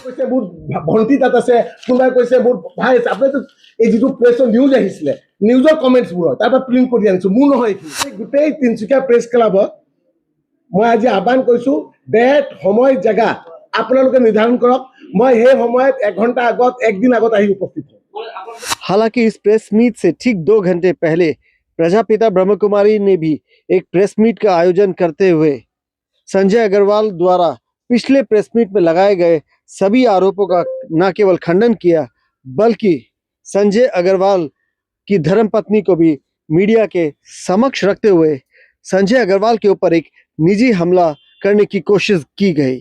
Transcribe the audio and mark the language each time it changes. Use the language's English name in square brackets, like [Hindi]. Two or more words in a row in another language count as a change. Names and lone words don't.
[Assamese] কৈছে মোৰ ভণ্টি তাত আছে, কোনোবাই কৈছে মোৰ ভাই আছে। আপোনাৰতো এই যিটো প্ৰেছৰ নিউজ আহিছিলে, নিউজৰ কমেণ্টছবোৰৰ তাৰ পৰা প্ৰিণ্ট কৰি আনিছো, মোৰ নহয় এইখিনি। গোটেই তিনচুকীয়া প্ৰেছ ক্লাবত মই আজি আহ্বান কৰিছো, ডেট সময় জেগা আপোনালোকে নিৰ্ধাৰণ কৰক, মই সেই সময়ত 1 ঘণ্টা আগত, 1 दिन আগত আহি উপস্থিত হম। [Hindi] हालांकि इस [English] press meet [Hindi] से ठीक 2 घंटे पहले प्रजापिता ब्रह्मकुमारी ने भी एक [English] press meet [Hindi] का आयोजन करते हुए संजय अग्रवाल द्वारा पिछले प्रेस मीट में लगाए गए सभी आरोपों का न केवल खंडन किया, बल्कि संजय अग्रवाल की धर्मपत्नी को भी मीडिया के समक्ष रखते हुए संजय अग्रवाल के ऊपर एक निजी हमला करने की कोशिश की गई।